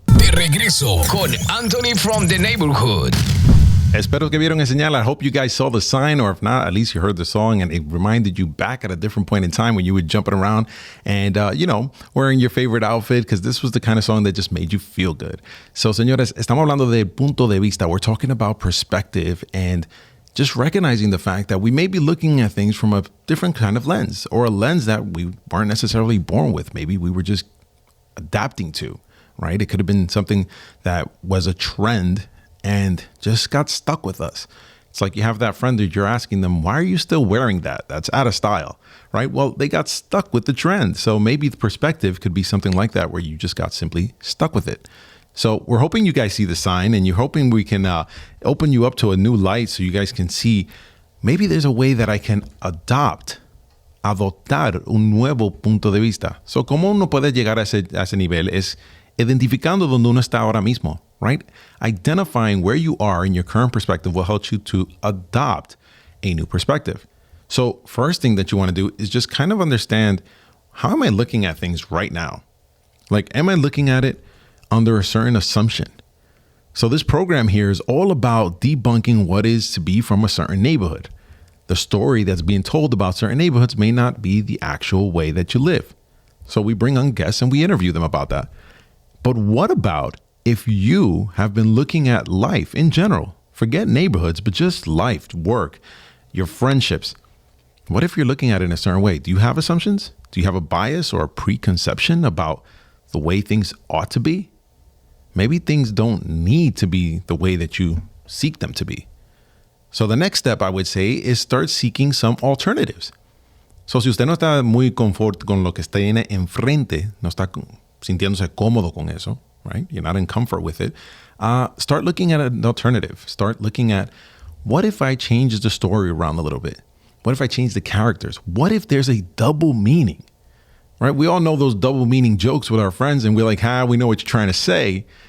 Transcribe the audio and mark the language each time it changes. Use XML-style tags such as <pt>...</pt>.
<es>De regreso con Anthony from the Neighborhood. Espero que vieron el señal.</es> <en>I hope you guys saw the sign, or if not, at least you heard the song and it reminded you back at a different point in time when you were jumping around and, wearing your favorite outfit, because this was the kind of song that just made you feel good.</en> <es>So, señores, estamos hablando de punto de vista.</es> <en>We're talking about perspective and just recognizing the fact that we may be looking at things from a different kind of lens, or a lens that we weren't necessarily born with. Maybe we were just adapting to, right? It could have been something that was a trend and just got stuck with us. It's like you have that friend that you're asking them, why are you still wearing that? That's out of style, right? Well, they got stuck with the trend. So maybe the perspective could be something like that, where you just got simply stuck with it. So we're hoping you guys see the sign, and you're hoping we can open you up to a new light so you guys can see maybe there's a way that I can</en> <es>adoptar un nuevo punto de vista. So, ¿cómo uno puede llegar a ese nivel? Es identificando donde uno está ahora mismo, right?</es> <en>Identifying where you are in your current perspective will help you to adopt a new perspective. So first thing that you want to do is just kind of understand, how am I looking at things right now? Like, am I looking at it under a certain assumption? So this program here is all about debunking what is to be from a certain neighborhood. The story that's being told about certain neighborhoods may not be the actual way that you live. So we bring on guests and we interview them about that. But what about if you have been looking at life in general? Forget neighborhoods, but just life, work, your friendships. What if you're looking at it in a certain way? Do you have assumptions? Do you have a bias or a preconception about the way things ought to be? Maybe things don't need to be the way that you seek them to be. So the next step, I would say, is start seeking some alternatives.</en> <es>So si usted no está muy confort con lo que tiene enfrente, no está sintiéndose cómodo con eso, right?</es> <en>You're not in comfort with it. Start looking at an alternative. Start looking at, what if I change the story around a little bit? What if I change the characters? What if there's a double meaning, right? We all know those double meaning jokes with our friends, and we're like, we know what you're trying to say.</en>